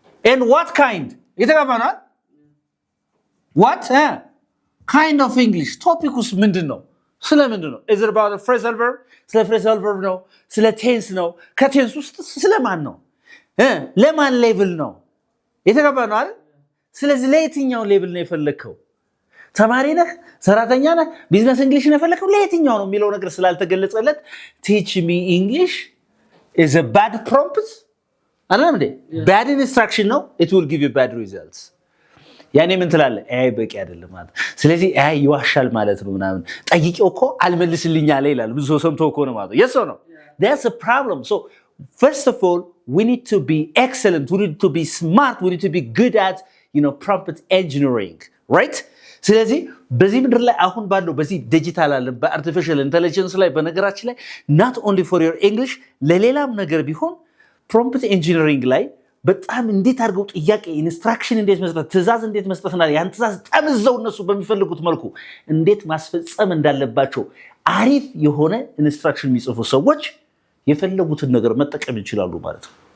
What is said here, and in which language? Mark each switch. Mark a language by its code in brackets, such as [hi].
[en] and what kind [am] የተባባና? [en] what kind of English? [am] ቶፒኩስ ምንድነው? ስለ ምንድነው? [en] is it about a phrasal verb? [am] ስለ phrasal verb ነው? ስለ tense ነው? ከቴንስ ውስጥ ስለማን ነው? ለማን ሌቭል ነው የተባባና አይደል? ስለዚህ ለየትኛው ሌቭል ነው የፈለከው? ተማሪ ነህ? ሰራተኛ ነህ? ቢዝነስ እንግሊሽ ነው የፈለከው? ለየትኛው ነው የሚለው ነገር ስላልተገለጸለት [en] teach me English is a bad prompt [am] አይደለም እንዴ? [en] bad instruction ነው። it will give you bad results። [am] ያኔ ምን ትላለህ? ኤአይ በቂ አይደለም ማለት። ስለዚህ ኤአይ ይዋሻል ማለት ነው ምናምን። ጠይቄው እኮ አልመልስልኝ አለ ይላል። ብዙ ሰው ሰምቶ እኮ ነው ማለት ነው። [en] yes or no? That's a problem. So first of all we need to be excellent, we need to be smart, we need to be good at prompt engineering, right? [am] ስለዚህ በዚህ ምድር ላይ አሁን ባለው በዚህ ዲጂታል ዓለም በአርቲፊሻል ኢንተለጀንስ ላይ በነገራችን ላይ [en] not only for your English [am] ለሌላም ነገር ቢሆን prompt engineering ላይ በጣም እንዴት አድርገው ጥያቄ ኢንስትራክሽን እንዴት መስጠት ትእዛዝ እንዴት መስጠትና ያን ትእዛዝ ጠምዘው እነሱ በሚፈልጉት መልኩ እንዴት ማስፈጸም እንዳለባቸው አሪፍ የሆነ ኢንስትራክሽን የሚጽፉ ሰዎች የፈለጉትን ነገር መጠቀም ይችላሉ ማለት ነው።